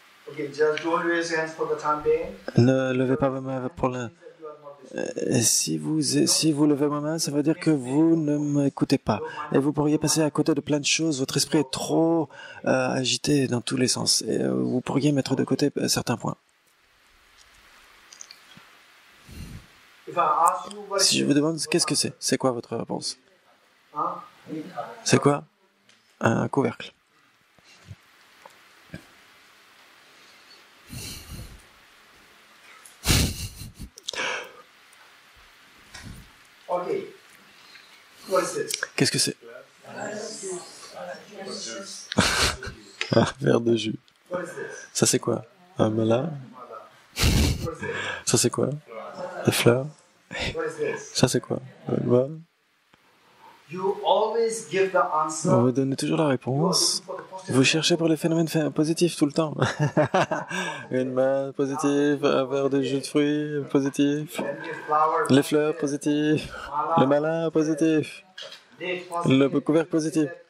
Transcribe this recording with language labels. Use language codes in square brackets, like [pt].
[en] Okay, just don't raise your hands for the time being. [fr] Ne levez pas vos mains pour le... Si vous levez vos mains, ça veut dire que vous ne m'écoutez pas. Et vous pourriez passer à côté de plein de choses. Votre esprit est trop agité dans tous les sens. Et vous pourriez mettre de côté certains points. Si je vous demande qu'est-ce que c'est quoi votre réponse? C'est quoi? Un couvercle. [en] Okay. What is this? [fr] Qu'est-ce que c'est? Un verre de jus. [en] What is this? [fr] Ça c'est quoi? Un melon? [en] What is this? [fr] Ça c'est quoi? Des fleurs? [en] What is this? [fr] Ça c'est quoi? Un doigt? [en] You always give the answer. [fr] Vous donnez toujours la réponse. Vous cherchez pour les phénomènes positifs tout le temps. Une main positive, un verre de jus de fruits positif, les fleurs positives, le malin positif, le couvercle positif.